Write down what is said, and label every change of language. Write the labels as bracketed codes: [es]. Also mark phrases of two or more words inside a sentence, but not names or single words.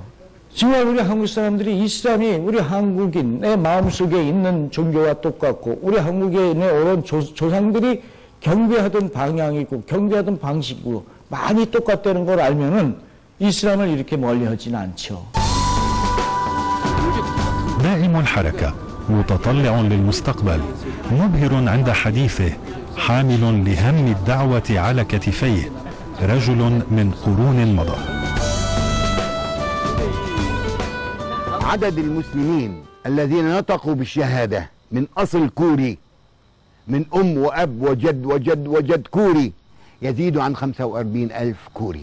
[ko] 정말 우리 한국 사람들이 이슬람이 우리 한국인의 마음속에 있는 종교와 똑같고 우리 한국인의 오랜 조상들이 경배하던 방향이고 경배하던 방식이고 많이 똑같다는 걸 알면은 이슬람을 이렇게 멀리하진 않죠. [ar] دائم الحركة، متطلع للمستقبل، مبهر عند حديثه، حامل لهم الدعوة على كتفيه، رجل من قرون مضى. عدد المسلمين الذين نطقوا بالشهادة من أصل كوري، من أم وأب وجد وجد وجد كوري، يزيد عن 45,000 كوري.